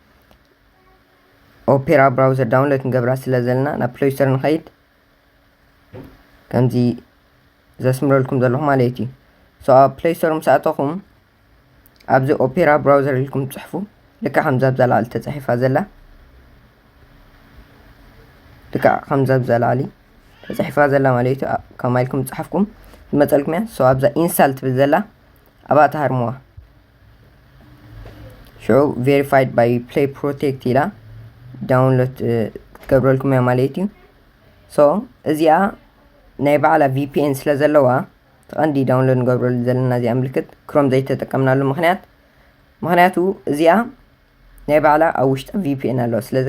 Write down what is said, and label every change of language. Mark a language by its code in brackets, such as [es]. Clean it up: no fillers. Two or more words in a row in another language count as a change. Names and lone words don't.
[ti] ኦፔራ ብራውዘር ዳውንሎድ ንገብራ ስለ ዘለና ናብ ፕሌይ ስቶር ንኸይድ ከምዚ ዘስምረልኩም ዘለኹም ማለት እዩ ሶ ኣብ ፕሌይ ስቶር ምስኣተኹም ኣብዚ ኦፔራ ብራውዘር ኢልኩም ትጽሕፉ ልክዕ ከምዛ ኣብ ዘላዕሊ ተጻሒፋ ዘላ ልክዕ ከምዛ ኣብ ዘላዕሊ ተጻሒፋ ዘላ ማለት እዩ ከማይልኩም ጽሕፍኩም ዝመፀልኩም እያ ሶ ኣብዛ ኢንስታል ትብል ዘላ ኣብኣ ተሃርምዋ [en] show verified by play protect [ti] ኢላ ዳውንሎድ ትገብረልኩም እያ ማለት እዩ ሶ እዚኣ ናይ ባዕላ VPN ስለ ዘለዋ ተቐንዲ ዳውንሎድ ንገብረሉ ዘለና እዚኣ ምልክት ክሮም ዘይተጠቀምናሉ ምክንያቱ እዚኣ ናይ ባዕላ ኣብ ውሽጣ VPN ኣለዋ ስለዚ